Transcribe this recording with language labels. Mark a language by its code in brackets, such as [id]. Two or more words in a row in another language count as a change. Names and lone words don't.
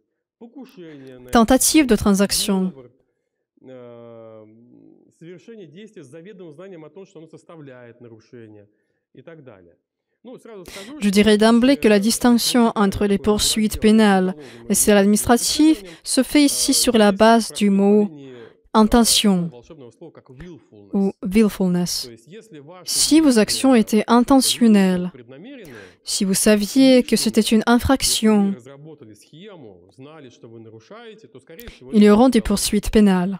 [ru] Покушение на [fr] Tentative de transaction. [ru] Совершение действия с заведомым знанием о том, что оно составляет нарушение и так далее. [fr] Je dirais d'emblée que la distinction entre les poursuites pénales et celles administratives se fait ici sur la base du mot intention ou willfulness. Si vos actions étaient intentionnelles, si vous saviez que c'était une infraction, il y aura des poursuites pénales.